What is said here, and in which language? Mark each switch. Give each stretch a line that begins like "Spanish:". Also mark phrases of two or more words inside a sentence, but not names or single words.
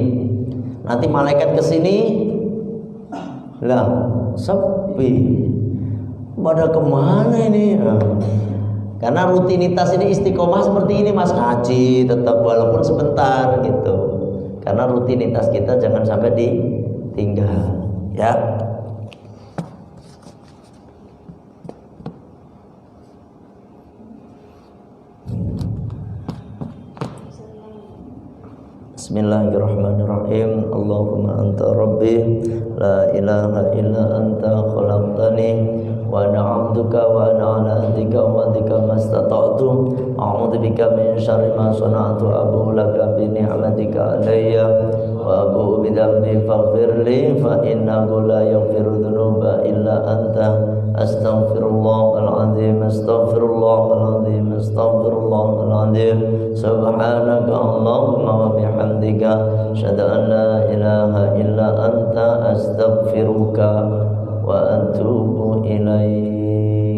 Indonesian: Nanti malaikat kesini lah sepi, pada kemana ini? Karena rutinitas ini istiqomah seperti ini mas, ngaji tetap walaupun sebentar gitu. Karena rutinitas kita jangan sampai ditinggal ya.
Arabic: Bismillahirrahmanirrahim. اللهم أنت ربي لا إله إلا أنت خلقتني وأنا عبدك وأنا على عهدك ووعدك ما استطعت. أعوذ بك من شر ما صنعت أبوء لك بنعمتك علي وأبوء بذنبي فاغفر لي فإنه لا يغفر الذنوب إلا أنت. أستغفر الله العظيم أستغفر الله العظيم أستغفر الله العظيم. سبحانك اللهم وبحمدك أشهد أن لا إله إلا أنت أستغفرك وأتوب إليك.